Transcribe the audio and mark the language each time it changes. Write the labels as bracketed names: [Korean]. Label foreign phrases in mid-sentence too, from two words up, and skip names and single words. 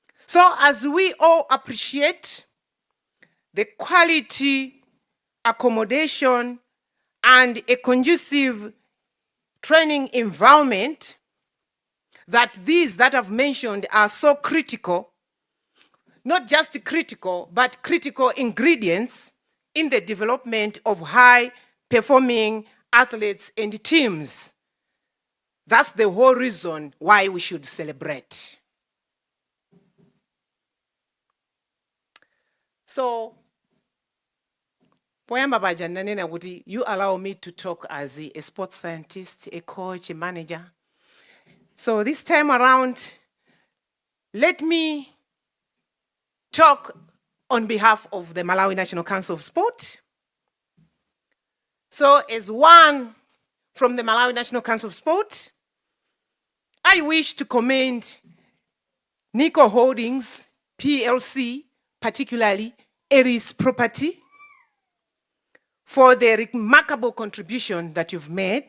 [English] So as we all appreciate the quality, accommodation, and a conducive training environment that these that I've mentioned are so critical, not just critical, but critical ingredients in the development of high-performing athletes and teams. That's the whole reason why we should celebrate. So, [Nyanja] poyamba paja ndanena kuti [English] you allow me to talk as a sports scientist, a coach, a manager. So this time around, let me talk on behalf of the Malawi National Council of Sport. So as one from the Malawi National Council of Sport, I wish to commend Nico Holdings, PLC, particularly Aries Property, for the remarkable contribution that you've made.